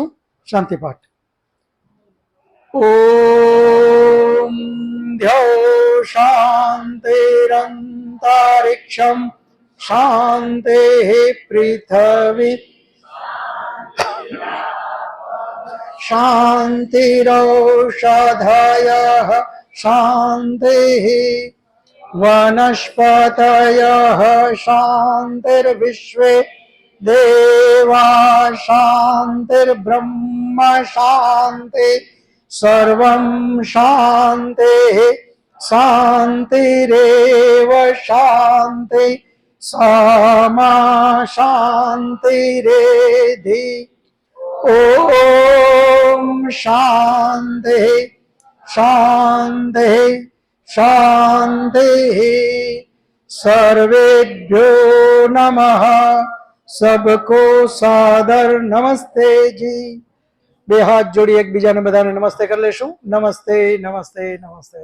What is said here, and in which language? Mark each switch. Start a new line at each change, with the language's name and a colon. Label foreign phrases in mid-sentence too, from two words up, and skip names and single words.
Sanskrit: શાંતિ પાઠ. ઓમ ધ્યો શાંતિરંતરિક્ષમ શાંતિ પૃથ્વી શાંતિરૌષધયઃ શાંતિः वनस्पतयः शान्तिर्विश्वे देवाः शान्तिर्ब्रह्म शान्ति सर्वं शान्तिः शान्तिरेव शान्ति सामा शान्तिरेधि. ओम शांति शांति शांति. सर्वेभ्यो नमः.
Hindi: सबको सादर नमस्ते जी.
Gujarati: બે હાથ જોડી એકબીજાને બધાને નમસ્તે કરી લેશું. નમસ્તે નમસ્તે નમસ્તે.